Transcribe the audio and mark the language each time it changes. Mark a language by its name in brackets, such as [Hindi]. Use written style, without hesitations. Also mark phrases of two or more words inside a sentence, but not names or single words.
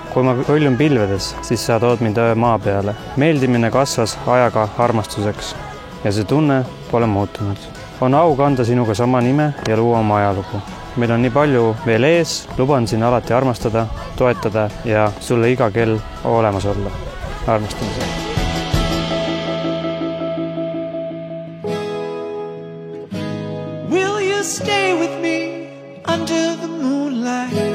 [Estonian] Kui ma kõljun pilvedes, siis sa tood mind maa peale. Meeldimine kasvas ajaga armastuseks ja see tunne pole muutunud. On au kanda sinuga sama nime ja luua oma ajalugu. Meil on nii palju veel ees, luban siin alati armastada, toetada ja sulle iga kell olemas olla. Armastamise. [English] Will you stay with me under the moonlight?